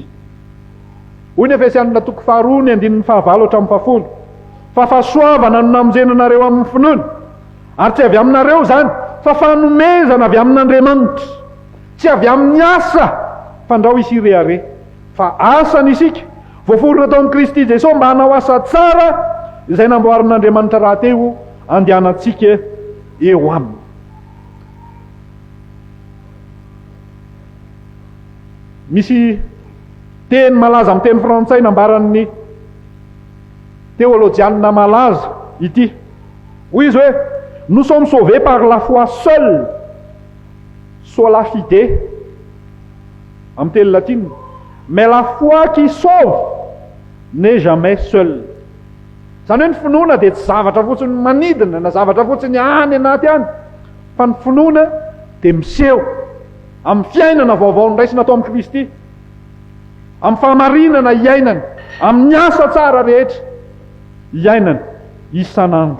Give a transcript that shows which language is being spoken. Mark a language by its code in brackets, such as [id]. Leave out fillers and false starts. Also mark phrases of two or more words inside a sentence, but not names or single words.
[mg] Hoy ny Efesianina toko 2:5-7, fa fahasoavana no namonjenanareo amin'ny finoana, ary tsy avy aminareo zany, fa fanomezana avy amin'Andriamanitra, tsy avy amin'ny asa fandrao isirehare, fa asany isika voaforona tao amin'ny Kristy Jesosy mba hanao asa tsara izay namboarin'Andriamanitra rahateo andehanantsika eo aminy. Misy teny malaza amin'ny teny frantsay nambaran'ny théologiana malaza ity. Hoy izy hoe: [fr] nous sommes sauvés par la foi seule, [la] sola fide, [mg] amin'ny teny latine, [fr] mais la foi qui sauve n'est jamais seule. [mg] Zany hoe ny finoana dia tsy zavatra fotsiny manidina na zavatra fotsiny any anaty any, fa ny finoana dia miseho amin'ny fiainana vaovao niraisina atao amin'ny Kristy, amin'ny fahamarinana iainana, amin'ny asa tsara rehetra iainana isanandro.